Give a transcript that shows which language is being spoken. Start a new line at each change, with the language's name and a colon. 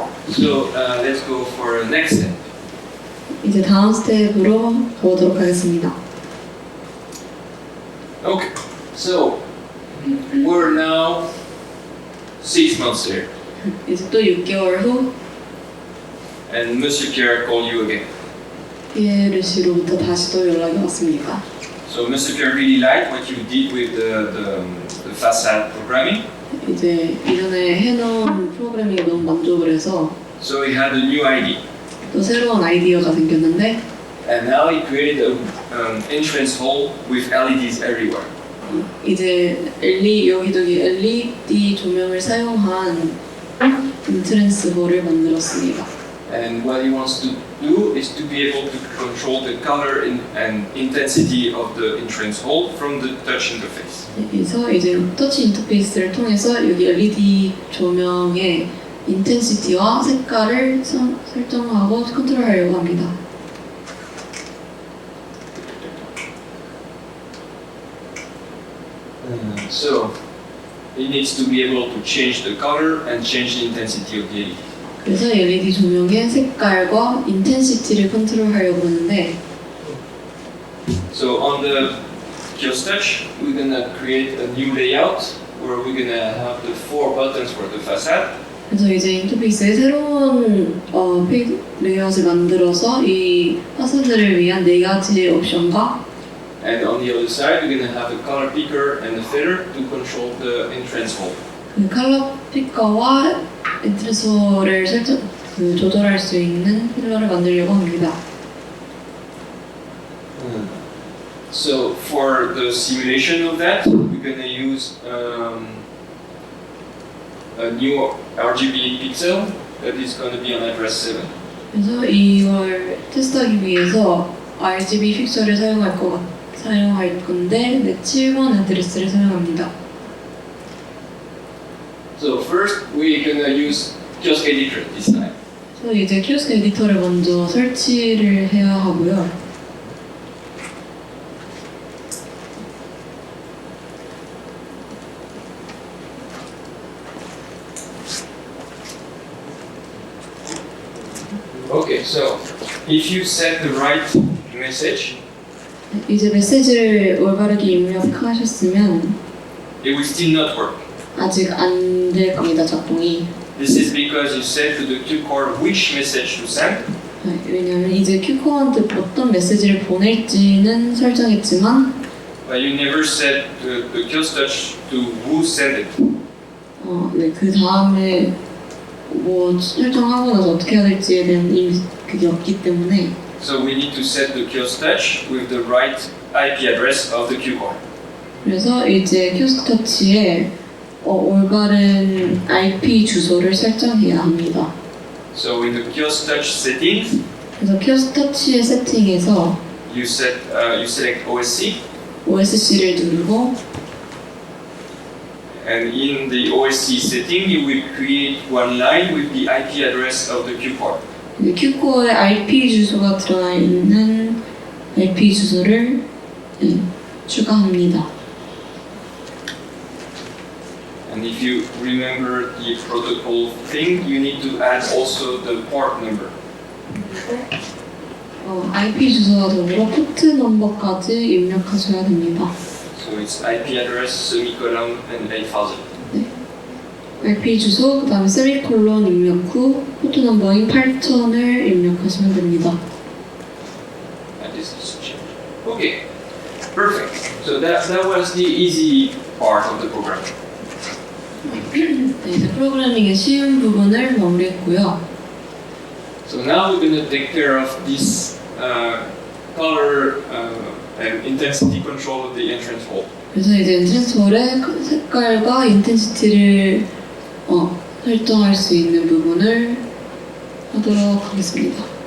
English: So let's go for the next step.
Korean: 이제 다음 스텝으로 가보도록 하겠습니다.
English: Okay, so we're now 6 months here,
Korean: 이제 또 6개월 후
English: and Monsieur Pierre called you again.
Korean: 피에르 씨로부터 다시 또 연락이 왔습니다.
English: So Mr. Pierre really liked what you did with the facade programming.
Korean: 이제 이전에 해놓은 프로그래밍에 너무 만족을 해서
English: So he had a new idea.
Korean: 또 새로운 아이디어가 생겼는데
English: And now he created an entrance hall with LEDs everywhere.
Korean: 이제 여기저기 LED 조명을 사용한 인트랜스 홀을 만들었습니다.
English: And what he wants to do is to be able to control the color and intensity of the entrance hall from the touch interface.
Korean: 그래서 이제 터치 인터페이스를 통해서 여기 LED 조명의 인텐시티와 색깔을 설정하고 컨트롤하려고 합니다.
English: So he needs to be able to change the color and change the intensity of the LED.
Korean: 그래서 LED 조명의 색깔과 인텐시티를 컨트롤하려고 하는데
English: So on the kiosk touch, we're gonna create a new layout where we're gonna have the 4 buttons for the facade.
Korean: 그래서 이제 인터페이스에 새로운 페이지 레이아웃을 만들어서 이 파사드를 위한 4가지의 옵션과
English: And on the other side, we're gonna have a color picker and a feather to control the entrance hole.
Korean: 그 컬러 피커와 인트랜스홀을 조절할 수 있는 필러를 만들려고 합니다.
English: So for the simulation of that, we're gonna use a new RGB pixel that is gonna be on address 7.
Korean: 그래서 이걸 테스트하기 위해서 RGB 픽셀을 사용할 건데 7번 애드레스를 사용합니다.
English: So first, we're gonna use kiosk editor this time.
Korean: 그래서 이제 키오스크 에디터를 먼저 설치를 해야 하고요.
English: Okay, so if you set the right message,
Korean: 이제 메시지를 올바르게 입력하셨으면
English: it will still not work.
Korean: 아직 안 될 겁니다, 작동이.
English: This is because you set to the cue core which message to send,
Korean: 왜냐하면 이제 큐코한테 어떤 메시지를 보낼지는 설정했지만
English: but you never set the kiosk touch to who sent it.
Korean: 네, 그 다음에 뭐 설정하고 나서 어떻게 해야 될지에 대한 이미 그게 없기 때문에
English: So we need to set the kiosk touch with the right IP address of the cue core.
Korean: 그래서 이제 키오스크 터치에 올바른 IP 주소를 설정해야 합니다.
English: So in the kiosk touch settings,
Korean: 그래서 키오스크 터치의 세팅에서
English: you select OSC,
Korean: OSC를 누르고
English: and in the OSC setting you will create one line with the IP address of the Q card.
Korean: Q코어에 IP 주소가 들어가 있는 IP 주소를 추가합니다.
English: And if you remember the protocol thing, you need to add also the port number.
Korean: IP 주소와 더불어 포트 넘버까지 입력하셔야 됩니다.
English: So it's IP address, semicolon, and 8000.
Korean: IP 주소, 그 다음에 세미콜론 입력 후 포트 넘버인 8000을 입력하시면 됩니다.
English: And this is changed. Okay, perfect. So that was the easy part of the program.
Korean: 네, 이제 프로그래밍의 쉬운 부분을 마무리했고요.
English: So now we're going to take care of this color and intensity control of the entrance hole.
Korean: 그래서 이제 엔트런스 홀의 색깔과 인텐시티를 설정할 수 있는 부분을 하도록 하겠습니다.